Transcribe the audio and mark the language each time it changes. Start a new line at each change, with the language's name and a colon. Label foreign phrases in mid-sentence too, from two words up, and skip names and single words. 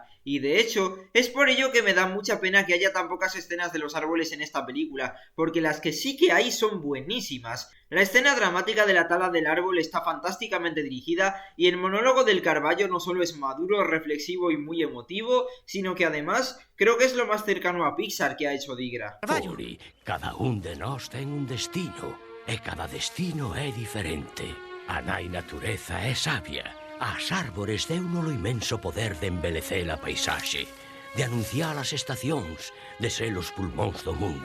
Spanish: Y de hecho, es por ello que me da mucha pena que haya tan pocas escenas de los árboles en esta película, porque las que sí que hay son buenísimas. La escena dramática de la tala del árbol está fantásticamente dirigida y el monólogo del Carballo no solo es maduro, reflexivo y muy emotivo, sino que además creo que es lo más cercano a Pixar que ha hecho Digra. Fury,
Galician: cada un de nós ten un destino, e cada destino é diferente. A nai natureza é sabia. As árbores deuno o inmenso poder de embelecer a paisaxe, de anunciar as estacións, de ser os pulmóns do mundo.